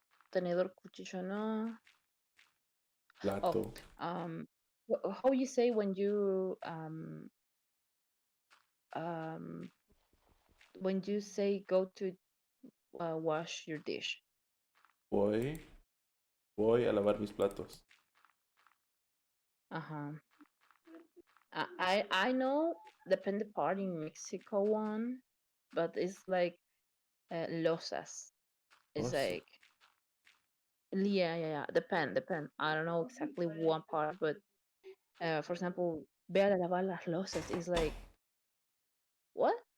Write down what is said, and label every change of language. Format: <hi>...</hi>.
<es>Tenedor, cuchillo, no. Oh, Plato.</es> <en>how you say um when you say go to wash your dish?</en> <es>Voy, voy a lavar mis platos. Uh-huh.</es> <en>I know depend the part in Mexico one, but it's like losas. It's</en> <pt>Nossa.</pt> <en>like yeah. Depend. I don't know exactly one part, but for example,</en> <es>ve a lavar las losas</es> <en>is like what?</en>